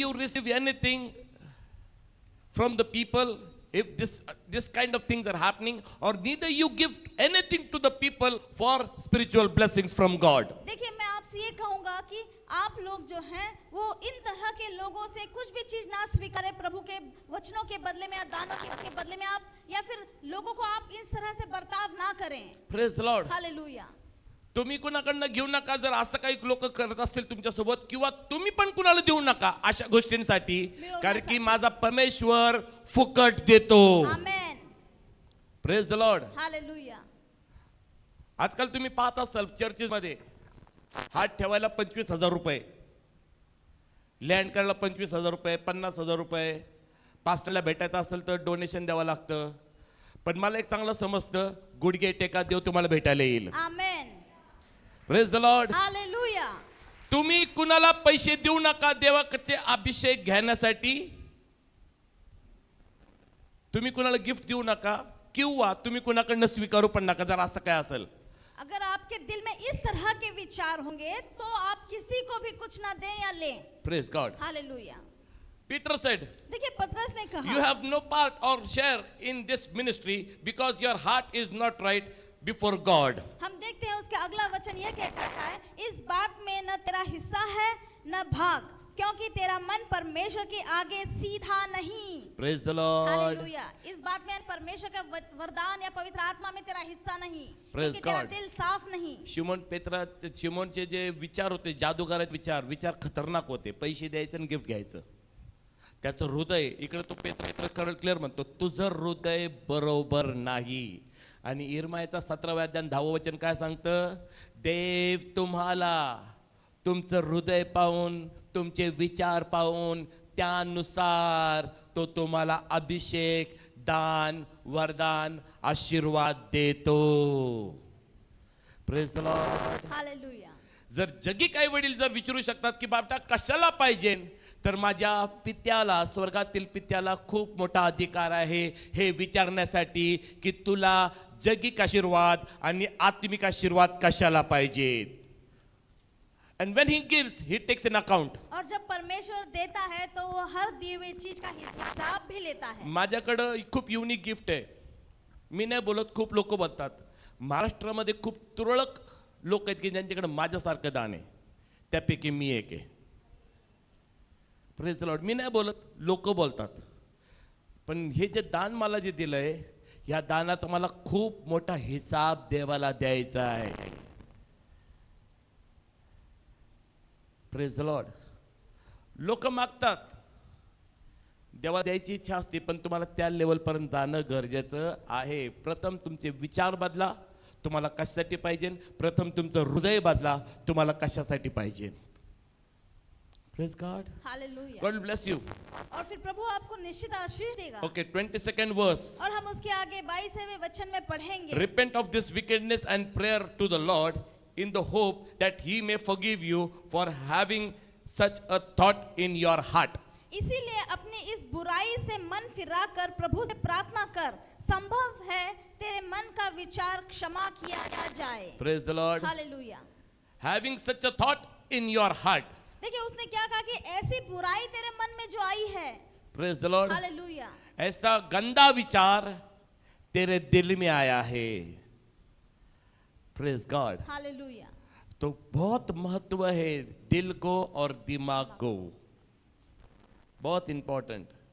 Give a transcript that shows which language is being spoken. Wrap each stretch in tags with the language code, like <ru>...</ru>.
<en>you receive anything from the people if this kind of things are happening, or neither you give anything to the people for spiritual blessings from God.</en> <hi>देखिए मैं आपसे ये कहूंगा कि आप लोग जो हैं वो इन तरह के लोगों से कुछ भी चीज ना स्वीकारें प्रभु के वचनों के बदले में या दानों के बदले में, आप या फिर लोगों को आप इस तरह से बर्ताव ना करें।</hi> <en>Praise the Lord.</en> <hi>हालेलुया।</hi> <mr>तुम्ही कुणाकडनं घेऊ नका जर असं काही लोक करत असतील तुमच्यासोबत, किंवा तुम्ही पण कुणाला देऊ नका अशा गोष्टींसाठी, कारण की माझा परमेश्वर फुकट देतो. आमेन।</mr> <en>Praise the lord.</en> <hi>हालेलुया।</hi> <mr>आजकाल तुम्ही पाहत असाल चर्चेस मध्ये हात ठेवायला 25,000 रुपये, लँड करायला 25,000 रुपये, 50,000 रुपये, पास्टरला भेटायचं असेल तर डोनेशन द्यावं लागतं. पण मला एक चांगलं समजतं, गुडघे टेका देव तुम्हाला भेटायला येईल. आमेन।</mr> <en>Praise the lord.</en> <hi>हालेलुया।</hi> <mr>तुम्ही कुणाला पैसे देऊ नका देवाचे अभिषेक घेण्यासाठी. तुम्ही कुणाला गिफ्ट देऊ नका, किंवा तुम्ही कुणाकडनं स्वीकारू पण नका जर असं काय असेल.</mr> <hi>अगर आपके दिल में इस तरह के विचार होंगे तो आप किसी को भी कुछ ना दें या लें।</hi> <en>Praise God.</en> <hi>Hallelujah.</hi> <en>Peter said,</en> <hi>देखिए पतरस ने कहा,</hi> <en>you have no part or share in this ministry because your heart is not right before God.</en> <hi>हम देखते हैं उसका अगला वचन यह कहता है, इस बात में न तेरा हिस्सा है न भाग, क्योंकि तेरा मन परमेश्वर के आगे सीधा नहीं।</hi> <en>Praise the Lord.</en> <hi>हालेलुया। इस बात में परमेश्वर का वरदान या पवित्र आत्मा में तेरा हिस्सा नहीं,</hi> <en>Praise</en> <hi>क्योंकि तेरा</hi> <en>God.</en> <hi>दिल साफ नहीं।</hi> <mr>शिमोनचे जे विचार होते, जादूगाराचे विचार खतरनाक होते. पैसे द्यायचे आणि गिफ्ट घ्यायचं. त्याचं हृदय, इकडे तो पेत्र क्लिअर म्हणतो, तुझं हृदय बरोबर नाही. आणि इर्मायाचा 17वा अध्याय 10वं वचन काय सांगतं, देव तुम्हाला तुमचं हृदय पाहून, तुमचे विचार पाहून, त्यानुसार तो तुम्हाला अभिषेक, दान, वरदान, आशीर्वाद देतो.</mr> <en>Praise the lord.</en> <hi>हालेलुया।</hi> <mr>जर जगी काही वडील जर विचारू शकतात की बाबा कशाला पाहिजे, तर माझ्या पित्याला, स्वर्गातील पित्याला खूप मोठा अधिकार आहे हे विचारण्यासाठी की तुला जगिक आशीर्वाद आणि आत्मिक आशीर्वाद कशाला पाहिजेत.</mr> <en>And when he gives, he takes an account.</en> <hi>और जब परमेश्वर देता है तो वो हर दी हुई चीज का हिसाब भी लेता है।</hi> <mr>माझ्याकडं खूप युनिक गिफ्ट आहे. मी नाही बोलत, खूप लोक बोलतात. महाराष्ट्रामध्ये खूप तुरळक लोक आहेत की ज्यांच्याकडे माझ्यासारखं दान आहे. त्यापैकी मी एक आहे.</mr> <en>Praise the lord.</en> <mr>मी नाही बोलत, लोक बोलतात. पण हे जे दान मला जे दिलंय, या दानाचा मला खूप मोठा हिसाब देवाला द्यायचा आहे.</mr> <en>Praise the lord.</en> <mr>लोक मागतात, देवा द्यायची इच्छा असते, पण तुम्हाला त्या लेवलपर्यंत जाणं गरजेचं आहे. प्रथम तुमचे विचार बदला, तुम्हाला कशासाठी पाहिजे. प्रथम तुमचं हृदय बदला, तुम्हाला कशासाठी पाहिजे.</mr> <en>Praise God.</en> <hi>Hallelujah.</hi> <en>God bless you.</en> <hi>और फिर प्रभु आपको निश्चित आशीष देगा।</hi> <en>Okay, 22nd verse.</en> <hi>और हम उसके आगे 22वें वचन में पढ़ेंगे,</hi> <en>Repent of this wickedness and prayer to the Lord in the hope that he may forgive you for having such a thought in your heart.</en> <hi>इसीलिए अपनी इस बुराई से मन फिराकर प्रभु से प्रार्थना कर, संभव है तेरे मन का विचार क्षमा किया जाए।</hi> <en>Praise the Lord.</en> <hi>Hallelujah.</hi> <en>Having such a thought in your heart.</en> <hi>देखिए उसने क्या कहा कि ऐसी बुराई तेरे मन में जो आई है। Praise the Lord. हालेलुया। ऐसा गंदा विचार तेरे दिल में आया है.</hi> <en>Praise God.</en> <hi>हालेलुया। तो बहुत महत्व है दिल को और दिमाग को, बहुत इंपॉर्टेंट.</hi>